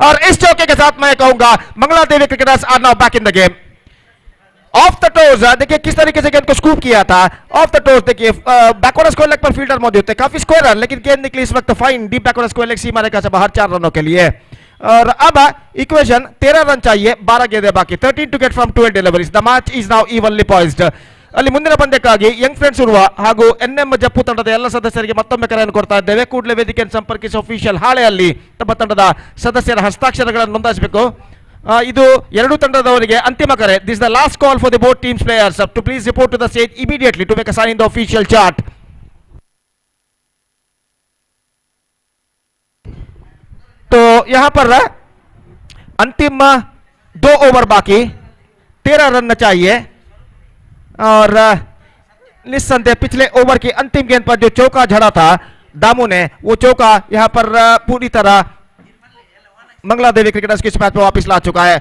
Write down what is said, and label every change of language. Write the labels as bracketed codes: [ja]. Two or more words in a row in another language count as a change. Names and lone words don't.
[hi] और इस चौके के साथ मैं कहूंगा मंगला देवी क्रिकेटर्स [en] are now back in the game. off the toes, [hi] देखिए किस तरीके से गेंद को स्कूप किया था [en] off the toes. [hi] देखिए [en] backward square leg [hi] पर फील्डर मौजूद थे, काफी [en] square run, [hi] लेकिन गेंद निकली इस वक्त [en] fine deep backward square leg [hi] सीमा रेखा से बाहर 4 रनों के लिए। और अब इक्वेशन 13 रन चाहिए, 12 गेंदें बाकी, [en] 13 to get from 12 deliveries. the match is now evenly poised. [kn] ಅಲ್ಲಿ ಮುಂದಿನ ಪಂದ್ಯಕ್ಕಾಗಿ ಯಂಗ್ ಫ್ರೆಂಡ್ಸ್ ಉರುವ ಹಾಗೂ ಎನ್ಎಂ ಜಪ್ಪು ತಂಡದ ಎಲ್ಲ ಸದಸ್ಯರಿಗೆ ಮತ್ತೊಮ್ಮೆ ಕರೆಯನ್ನು ಕೊಡ್ತಾ ಇದ್ದೇವೆ. ಕೂಡಲೇ ವೇದಿಕೆಯನ್ನು ಸಂಪರ್ಕಿಸಿ ಅಫಿಷಿಯಲ್ ಹಾಳೆಯಲ್ಲಿ ತಮ್ಮ ತಂಡದ ಸದಸ್ಯರ ಹಸ್ತಾಕ್ಷರಗಳನ್ನು ನೋಂದಾಯಿಸಬೇಕು. ಇದು ಎರಡು ತಂಡದವರಿಗೆ ಅಂತಿಮ ಕರೆ. [en] this the last call for the both teams players to please report to the stage immediately to make a sign in the official chart. [hi] तो यहां पर अंतिम 2 ओवर बाकी, 13 रन चाहिए। और निस्संदेह पिछले ओवर की अंतिम गेंद पर जो चौका झड़ा था दामू ने, वो चौका यहां पर पूरी तरह मंगला देवी क्रिकेटर्स की मैच में वापस ला चुका है।